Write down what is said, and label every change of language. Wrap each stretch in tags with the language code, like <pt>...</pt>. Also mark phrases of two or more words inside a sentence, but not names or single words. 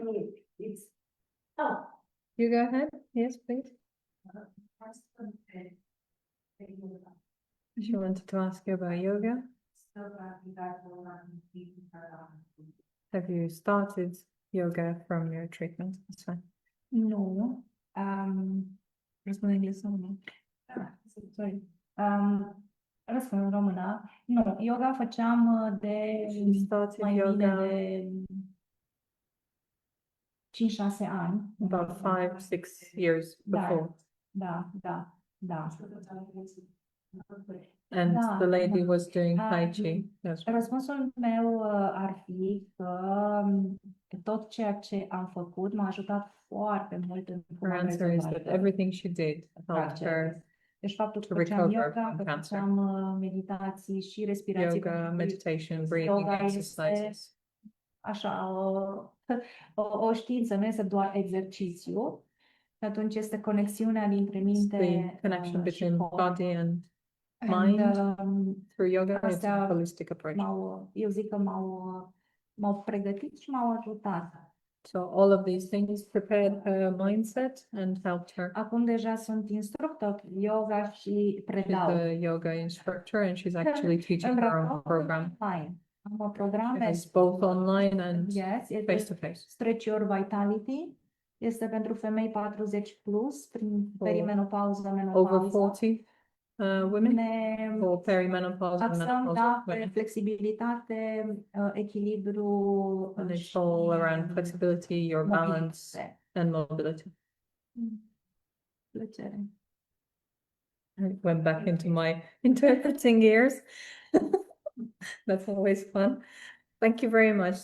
<en>It's, oh. You go ahead. Yes, please. She wanted to ask you about yoga. Have you started yoga from your treatment? That's fine.</en> <ro>Nu. Răspund în engleză, nu? Sorry. Răspund în română. Nu, yoga făceam de</ro> <en>She started</en> <ro>mai bine</ro> <en>yoga</en> <ro>de 5-6 ani.</ro> <en>about 5-6 years before.</en> <ro>Da.</ro> <en>And</en> <ro>Da,</ro> <en>the lady</en> <ro>da.</ro> <en>was doing Tai Chi. That's right.</en> <ro>Răspunsul meu ar fi că tot ceea ce am făcut m-a ajutat foarte mult în cum</ro> <en>Her</en> <ro>am</ro> <en>answer is</en> <ro>rezolvat</ro> <en>that everything she did helped</en> <ro>cancerul.</ro> <en>her</en> <ro>Deci faptul că</ro> <en>to</en> <ro>făceam</ro> <en>recover</en> <ro>yoga,</ro> <en>from</en> <ro>că</ro> <en>cancer.</en> <ro>făceam meditații și respirații. Yoga, pentru că</ro> <en>meditation, breathing</en> <ro>yoga</ro> <en>exercises.</en> <ro>așa, o știință, nu este doar exercițiu. Și atunci este conexiunea dintre</ro> <en>It's</en> <ro>minte</ro> <en>the connection</en> <ro>și</ro> <en>between</en> <ro>corp.</ro> <en>body and And, mind. Through yoga, it's a</en> <ro>astea</ro> <en>holistic approach.</en> <ro>eu zic că m-au pregătit și m-au ajutat.</ro> <en>So all of these things prepared her mindset and helped her.</en> <ro>Acum deja sunt instructor yoga și</ro> <en>She's</en> <ro>predau.</ro> <en>a yoga instructor and she's actually teaching her own program.</en> <ro>Online. Am programe.</ro> <en>It's both online and Yes, face to face. Stretch Your Vitality.</en> <ro>Este pentru femei 40 plus, prin perimenopauză,</ro> <en>Over</en> <ro>menopauză.</ro> <en>40 women</en> <ro>Ne</ro> <en>or perimenopause and</en> <ro>axăm,</ro> <en>menopause</en> <ro>da, pe</ro> <en>women.</en> <ro>flexibilitate, echilibru</ro> <en>And it's</en> <ro>și</ro> <en>all around flexibility, your balance</en> <ro>mobilitate.</ro> <en>and mobility.</en> <ro>Plăcere.</ro> <en>I went back into my interpreting years. That's always fun. Thank you very much.</en>